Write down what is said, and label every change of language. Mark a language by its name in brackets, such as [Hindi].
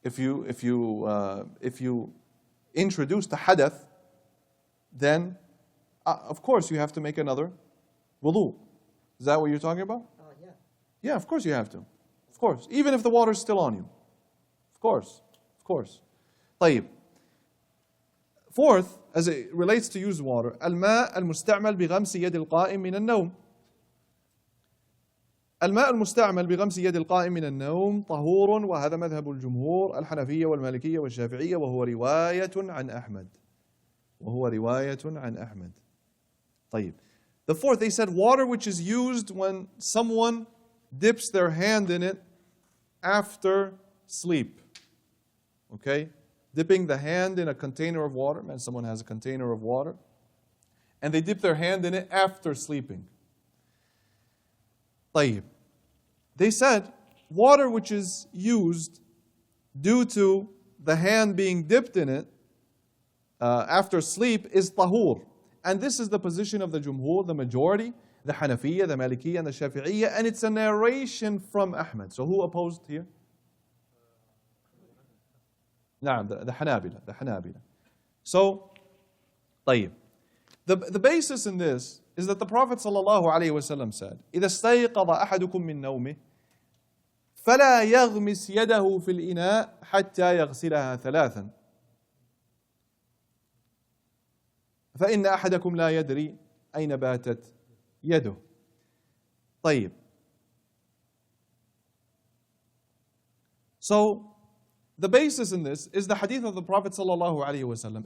[English] If you introduce the hadath, then of course you have to make another wudu. Is that what you're talking about? Yeah. Yeah, of course you have to. Of course. Even if the water is still on you. Of course. [Arabic] طيب. [English] Fourth, as it relates to used water, [Arabic] الماء المستعمل بغمس يد القائم من النوم. الماء المستعمل بغمس يد القائم من النوم طهور، وهذا مذهب الجمهور الحنفية والمالكية والشافعية، وهو رواية عن أحمد. طيب. [English] The fourth, they said water which is used when someone dips their hand in it after sleep. Okay? Dipping the hand in a container of water, man, someone has a container of water, and they dip their hand in it after sleeping. [Arabic] طيب. [English] They said water which is used due to the hand being dipped in it after sleep is tahur. And this is the position of the Jumhur, the majority, the Hanafiya, the Malikiyya, and the Shafi'iyya, and it's a narration from Ahmad. So who opposed here? The Hanabila. So, [Arabic] طيب. [English] The basis in this is that the Prophet ﷺ said, [Arabic] إِذَا اسْتَيْقَظَ أَحَدُكُم مِّن نَوْمِهِ فَلَا يَغْمِسْ يَدَهُ فِي الْإِنَاءِ حَتَّى يَغْسِلَهَا ثَلَاثًا فإن أحدكم لا يدري أين باتت يده. طيب. [English] So, the basis in this is the hadith of the Prophet ﷺ.